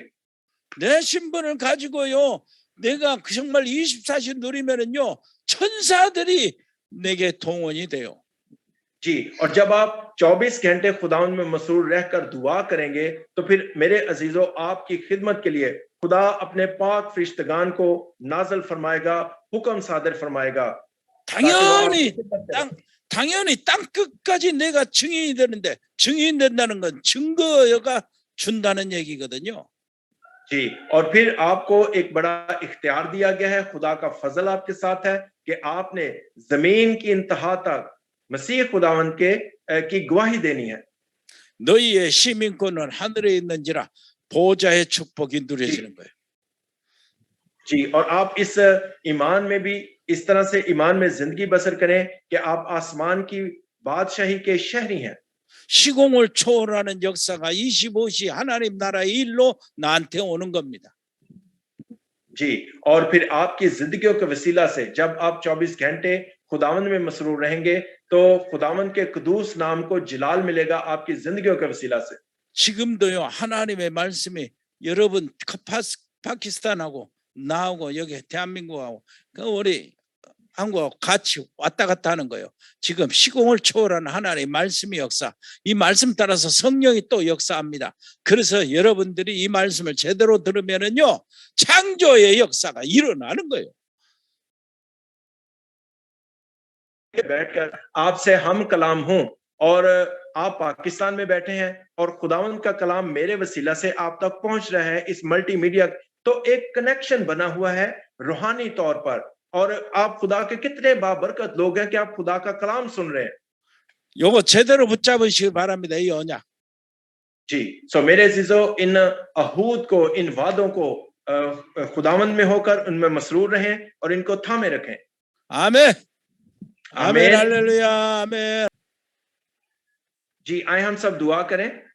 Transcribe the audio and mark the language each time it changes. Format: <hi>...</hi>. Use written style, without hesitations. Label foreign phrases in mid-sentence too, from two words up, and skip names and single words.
<ko>내 신분을 가지고요, 내가 정말 24시 누리면은요, 천사들이 내게 동원이 돼요.</ko> <ur>جی، اور جب آپ 24 گھنٹے خداوند میں مسرور رہ کر دعا کریں گے، تو پھر میرے عزیزوں، آپ کی خدمت کے لیے خدا اپنے پاک فرشتگان کو نازل فرمائے گا، حکم صادر فرمائے گا.</ur> <ko>당연히 땅 끝까지 내가 증인이 되는데, 증인 된다는 건 증거가 준다는 얘기거든요.</ko> <ur>جی، اور پھر آپ کو ایک بڑا اختیار دیا گیا ہے، خدا کا فضل آپ کے ساتھ ہے کہ آپ نے زمین کی انتہا تک مسیح خداوند کی گواہی دینی ہے.</ur> <ko>너희의 시민권은 하늘에 있는지라 보호자의 축복이 누려지는 거예요.</ko> <ur>جی، اور آپ اس ایمان میں بھی اس طرح سے ایمان میں زندگی بسر کریں کہ آپ آسمان کی بادشاہی کے شہری ہیں.</ur> <ko>시공을 초월하는 역사가 25시 하나님 나라의 일로 나한테 오는 겁니다.</ko> <ur>جی، اور پھر آپ کی زندگیوں کے وسیلہ سے جب آپ 24 گھنٹے خداوند میں مسرور رہیں گے، تو خداوند کے قدوس نام کو جلال ملے گا آپ کی زندگیوں کے وسیلہ سے.</ur> <ko>지금도요, 하나님의 말씀이 여러분 파키스탄하고 나하고 여기 대한민국하고 우리 한국하고 같이 왔다 갔다 하는 거예요. 지금 시공을 초월하는 하나님의 말씀의 역사, 이 말씀 따라서 성령이 또 역사합니다. 그래서 여러분들이 이 말씀을 제대로 들으면은요, 창조의 역사가 일어나는 거예요.</ko> <ur>بیٹھ کر آپ سے ہم کلام ہوں، اور آپ پاکستان میں بیٹھے ہیں اور خداوند کا کلام میرے وسیلہ سے آپ تک پہنچ رہا ہے اس ملٹی میڈیا، تو ایک کنکشن بنا ہوا ہے روحانی طور پر، اور آپ خدا کے کتنے بابرکت لوگ ہیں کہ آپ خدا کا کلام سن رہے ہیں.</ur> <ko>요거 제대로 붙잡으시기 바랍니다. 이 언약.</ko> <ur>جی، سو میرے عزیزوں، ان عہود کو، ان وعدوں کو خداوند میں ہو کر ان میں مسرور رہیں اور ان کو تھامے رکھیں.</ur> <ko>아멘. आमेन,</ko> <ur>आमीन। ہللویاہ، آمین. جی، آئیں ہم سب دعا کریں.</ur>